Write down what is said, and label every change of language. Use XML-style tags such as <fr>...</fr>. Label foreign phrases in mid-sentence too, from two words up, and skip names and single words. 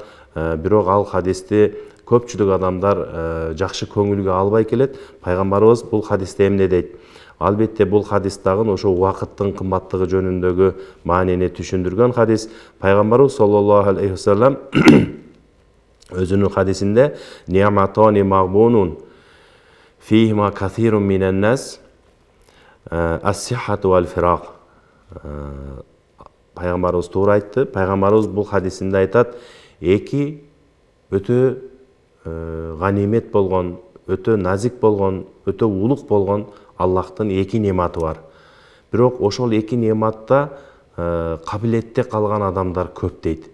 <ky>Бирок ал хадисти көпчүлүк адамдар жакшы көңүлгө албай келет. Пайгамбарыбыз бул хадисте эмне дейт? Албетте бул хадис дагы ошо убакыттын кымбаттыгы жөнүндөгү маанини түшүндүргөн хадис.</ky> <ar>Пайгамбарыбыз صلى الله عليه وسلم</ar> <ky>өзүнүн хадисинде</ky> <ar>«نعمتان مغبون فيهما كثير من الناس الصحة والفراغ».</ar> <ky>Пайгамбарыбыз туура айтты. Пайгамбарыбыз бул хадисинде айтат, эки өтө ганимет болгон, өтө назик болгон, өтө улук болгон Аллахтын эки нематы бар. Бирок ошол эки нематта кабилетте калган адамдар көп дейт.</ky>